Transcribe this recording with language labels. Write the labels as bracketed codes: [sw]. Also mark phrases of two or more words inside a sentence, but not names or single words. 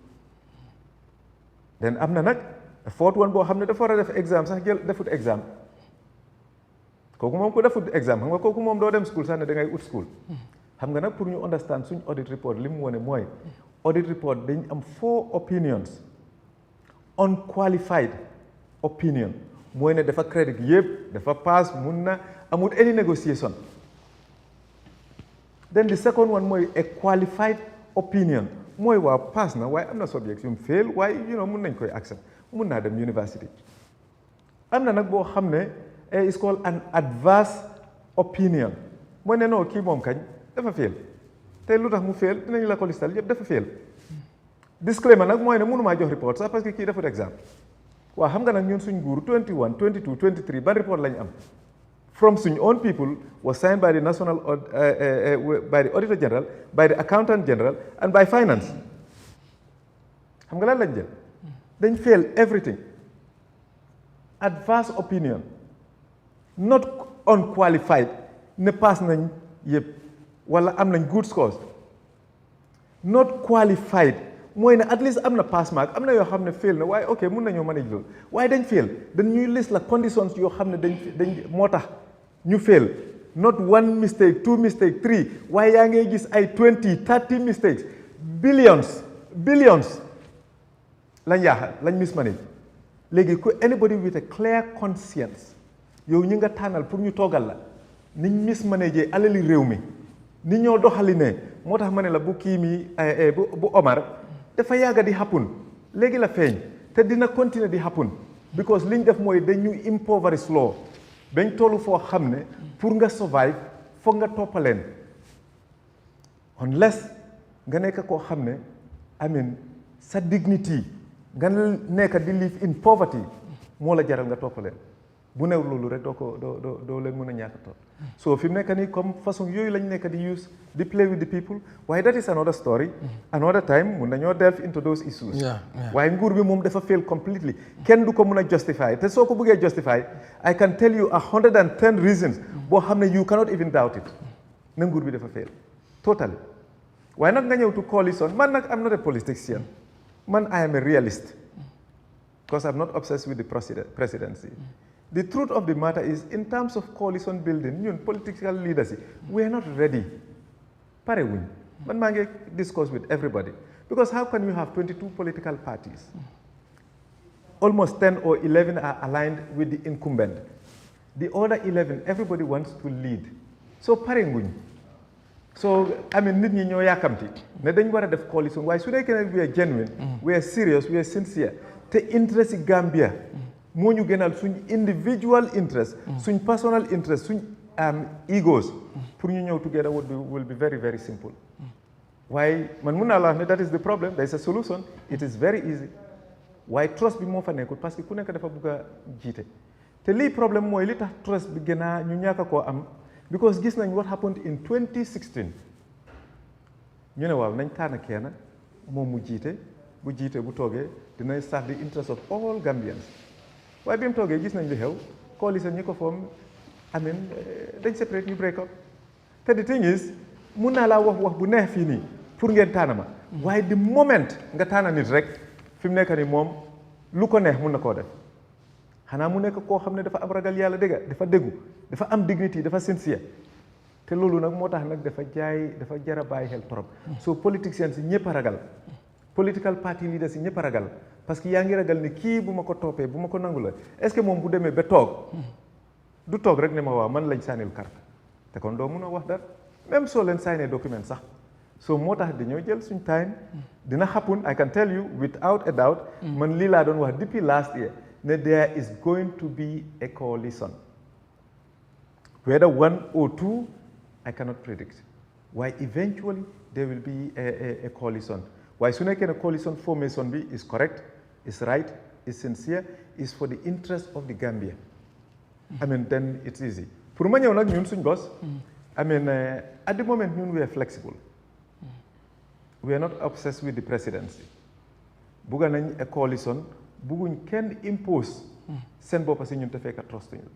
[wo] den am na nag [en] fourth one [wo] boo xam ne dafa war a def exam sax defut exam kooku moom ku defut exam xam nga kooku moom doo dem school sax ne da ngay ut school xam nga nag pour ñu understand suñ [en] audit report [wo] li mu wone mooy [en] audit report [wo] dañ am [en] 4 opinions unqualified opinion [wo] mooy ne dafa crédit yëpp dafa pass mun na amul [en] any negotiation then the second one [wo] mooy [en] a qualified opinion [wo] mooy waaw pass na waaye am na subjects yu fail waaye mun nañ koy accept mun naa dem university am na nag boo xam ne [en] is called an adverse opinion [wo] mooy ne non kii moom kañ dafa fail te lu tax mu fail dinañ la ko listal yëpp dafa fail disclaimer nag mooy ne mënumaa jox report sax parce que kii defut exam waaw xam nga nag ñun suñ nguur 21 22 23 ban report lañ am from suñ [en] own people was signed by the national by the auditor general by the accountant general and by finance [wo] xam nga lan lañ jël dañ fail everything [en] adverse opinion not unqualified [wo] ne pass nañ yëpp wala am nañ [en] good scores not qualified [wo] mooy ne [en] at least [wo] am na [en] pass mark [wo] am na yoo xam ne fail na waaye ok mun nañoo manage loolu waaye dañ fail dañ ñuy list la conditions yoo xam ne dañ moo tax ñu fail [en] not 1 mistake 2 [wo] mistake 3 waaye yaa ngay gis ay 20 30 mistakes billions lañ yaaxal lañ mismanage léegi ku [en] anybody with a clear conscience [wo] yow ñi nga tànnal pour ñu toogal la niñ mismanage alali réew mi ni ñoo doxali ne moo tax ma ne la bu kii mi bu Omar dafa yàgga di happen léegi la feeñ te dina continuer di happen because liñ def mooy dañu impoverish law bañ tollu foo xam ne pour nga survive foog nga toppaleen unless nga nekk koo xam ne amin sa dignity nga nekk di [en] live in poverty [wo] moo la jaral nga toppaleen bu new loolu rek doo leen mën a ñàkk topp so fi mu nekk nii [fr] comme façon [wo] yooyu lañ nekk di use di [en] play with the people [wo] waaye [en] that is another story another time [wo] mun nañoo [en] delve into those issues [wo] waaye nguur bi moom dafa [en] fail completely [wo] kenn du ko mën a justify te soo ko bëggee justify [en] I can tell you 110 reasons [wo] boo xam ne [en] you cannot even doubt it [wo] na nguur bi dafa [en] fail totally [wo] waaye nag nga ñëw to coalition man nag [en] I'm not a politician [wo] man [en] I am a realist because I'm not obsessed with the presidency. The truth of the matter is, in terms of coalition building, ñun political leaders, we are not ready. [wo] Pare wuñ. Man maa ngi [en] discuss with everybody. Because how can you have 22 political parties? Almost 10 or 11 are aligned with the incumbent. The other 11, everybody wants to lead. [wo] So pare wuñ. [en] So, I mean, [wo] nit ñi ñoo yàkkamti ne dañ war a def coalition waaye su nekkee ne [en] we are genuine, we are serious, we are sincere, [wo] te interest yi Gambia moo ñu gënal suñ [en] individual interest, [wo] suñ [en] personal interest, [wo] suñ egos pour ñu ñëw [en] together will be very, very simple. [wo] Waaye man mun naa la wax ne [en] that is the problem, there is a solution, it is very easy. [wo] Waaye trust bi moo fa nekkul parce que ku nekk dafa bugg a jiite te lii problème mooy li tax trust bi gën a ñu ñàkk koo am because gis nañ [en] what happened in 2016 [wo] ñu ne waaw nañ tànn kenn moom mu jiite bu toogee dina [en] serve the interest of all Gambians [wo] waaye bi mu toogee gis nañ li xew coalition ñi ko foom amin dañ separate ñu break up te [en] the thing is [wo] mun naa laa wax bu neex fii nii pour ngeen tànn ma waaye [en] the moment [wo] nga tànn nit rek fi mu nekk ni moom lu ko neex mun na koo def xanaa mu nekk koo xam ne dafa am ragal yàlla dafa déggu dafa am dignity dafa sincere te loolu nag moo tax nag dafa jara bàyyi xel trop so politiciens yi ñëpp a ragal [en] political party leaders [wo] yi ñëpp a ragal parce que yaa ngi ragal ne kii bu ma ko toppee bu ma ko nangu la [fr] est-ce que [wo] moom bu demee ba toog du toog rek ne ma waaw man lañ sànnil carte te kon doo mun a wax dara même soo leen signee document sax so moo tax dañoo jël suñ time dina happen [en] I can tell you without a doubt [wo] man lii laa doon wax depuis [en] last year [wo] ne [en] there is going to be a coalition whether 1 or 2 I cannot predict why eventually there will be a coalition [wo] waaye su nekkee ne [en] coalition formation bi is correct is right, is sincere, is for the interest of the Gambia. I mean, then it's easy. [wo] Pour ma ñëw nag ñun suñ boss, [en] I mean, at the moment [wo] ñun [en] we are flexible. We are not obsessed with the presidency. [wo] Bugga nañ a coalition, bugguñ kenn impose seen boppa si ñun te fekk trust ñu.